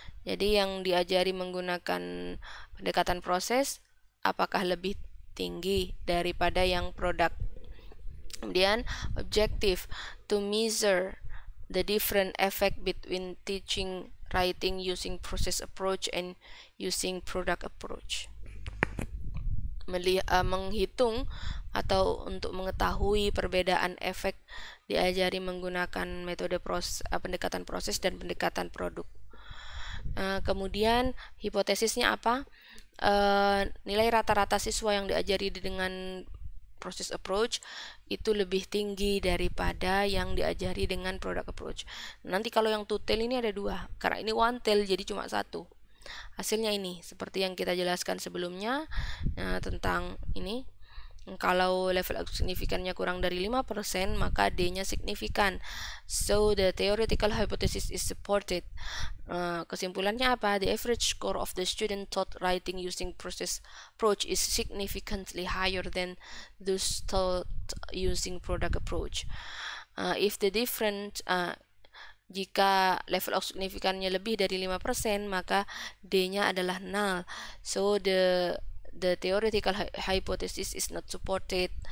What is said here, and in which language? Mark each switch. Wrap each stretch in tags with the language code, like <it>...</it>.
<id>Jadi yang diajari menggunakan pendekatan proses apakah lebih tinggi daripada yang produk. Kemudian</id> <en>objective, to measure the different effect between teaching writing using process approach and using product approach.</en> <id>Menghitung atau untuk mengetahui perbedaan efek diajari menggunakan metode pendekatan proses dan pendekatan produk. Kemudian hipotesisnya apa? Nilai rata-rata siswa yang diajari dengan process approach itu lebih tinggi daripada yang diajari dengan product approach. Nanti kalau yang two tail ini ada 2, karena ini one tail jadi cuma 1. Hasilnya ini seperti yang kita jelaskan sebelumnya, tentang ini. Kalau level signifikannya kurang dari 5%, maka D-nya signifikan.</id> <en>So the theoretical hypothesis is supported.</en> <id>Kesimpulannya apa?</id> <en>The average score of the student taught writing using process approach is significantly higher than those taught using product approach. If the different</en> <id>jika level of signifikannya lebih dari 5%, maka D-nya adalah null.</id> <en>So the theoretical hypothesis is not supported.</en>